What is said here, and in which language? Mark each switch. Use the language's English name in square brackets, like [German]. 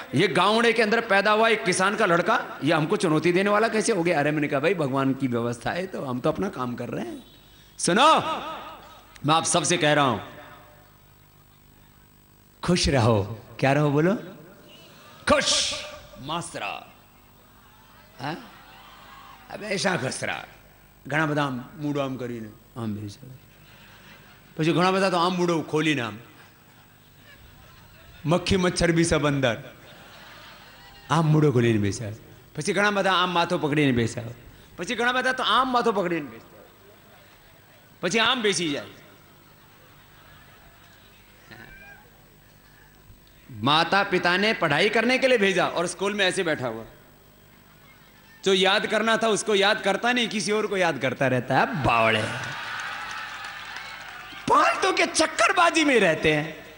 [Hindi] ये गांवड़े के अंदर पैदा हुआ एक किसान का लड़का, ये हमको चुनौती देने वाला कैसे हो गया? अरे मैंने कहा भाई भगवान की व्यवस्था है, तो हम तो अपना काम कर रहे हैं। सुनो, मैं आप सबसे कह रहा हूं, खुश रहो। क्या रहो? बोलो खुश, मस्त रहो, हमेशा खुश रहो। [Gujarati] घना બધા મૂડો આમ કરીને આમ બેસે, પછી ઘણા બધા તો આમ મૂડો ખોલીને આમ, [Hindi] મક્ખી મચ્છર બી સબ અંદર, [Gujarati] આમ મૂડો ખોલીને બેસ્યા, પછી ઘણા બધા આમ માથો પકડીને બેસ્યા, પછી ઘણા બધા તો આમ માથો પકડીને બેસ્યા, પછી આમ બેસી જાય। [Hindi] माता पिता ने पढ़ाई करने के लिए भेजा और स्कूल में ऐसे बैठा हुआ, जो याद करना था उसको याद करता नहीं, किसी और को याद करता रहता है। बावड़े फालतू के चक्करबाजी में रहते हैं।